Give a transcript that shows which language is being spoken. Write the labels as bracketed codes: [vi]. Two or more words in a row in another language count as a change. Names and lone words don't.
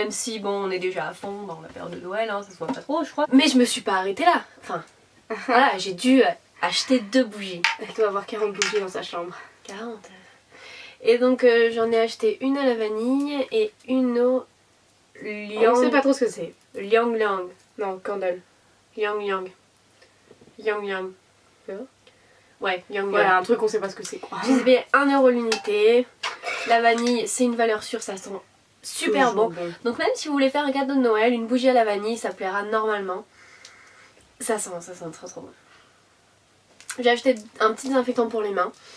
[fr] Même si, bon, on est déjà à fond dans la période de Noël. Hein, ça se voit pas trop, je crois. Mais je me suis pas arrêtée là. Enfin, voilà, j'ai dû acheter 2 bougies. Elle doit avoir 40 bougies dans sa chambre. 40. Et donc, j'en ai acheté une à la vanille et une au liang. On sait pas trop ce que c'est. Liang Liang. Non, candle. Yang Yang. Yang Yang. Ouais, Yang Yang. Voilà, un truc on sait pas ce que c'est quoi. J'ai payé 1 € l'unité. La vanille, c'est une valeur sûre, ça sent super bon. Donc même si vous voulez faire un cadeau de Noël, une bougie à la vanille, ça plaira normalement. Ça sent trop trop bon. J'ai acheté un petit désinfectant pour les mains.